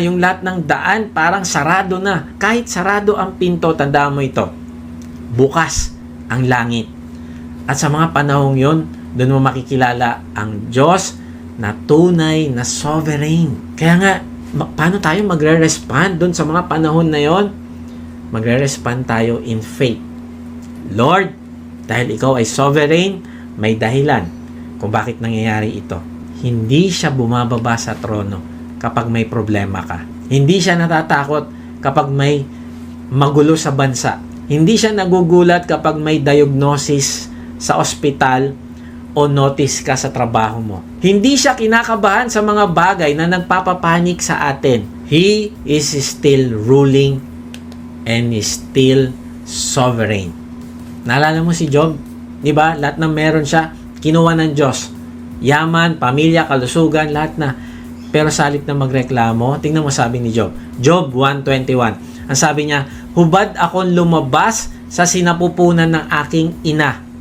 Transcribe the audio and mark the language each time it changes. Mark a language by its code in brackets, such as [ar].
[tl] Yung lahat ng daan, parang sarado na. Kahit sarado ang pinto, tandaan mo ito. Bukas ang langit. At sa mga panahong yon, doon mo makikilala ang Diyos na tunay na sovereign. Kaya nga, paano tayo magre-respond doon sa mga panahon na yon? Magre-respond tayo [en] in faith. [tl] Lord, dahil ikaw ay sovereign, may dahilan kung bakit nangyayari ito. Hindi siya bumababa sa trono kapag may problema ka. Hindi siya natatakot kapag may magulo sa bansa. Hindi siya nagugulat kapag may diagnosis sa ospital o notice ka sa trabaho mo. Hindi siya kinakabahan sa mga bagay na nagpapapanik sa atin. [en] He is still ruling and is still sovereign. [tl] Naalala mo si Job? Di ba? Lahat ng meron siya, kinuha ng Diyos. Yaman, pamilya, kalusugan, lahat na. Pero salit na magreklamo, tingnan mo sabi ni Job. Job 1:21. Ang sabi niya, hubad akong lumabas sa sinapupunan ng aking ina.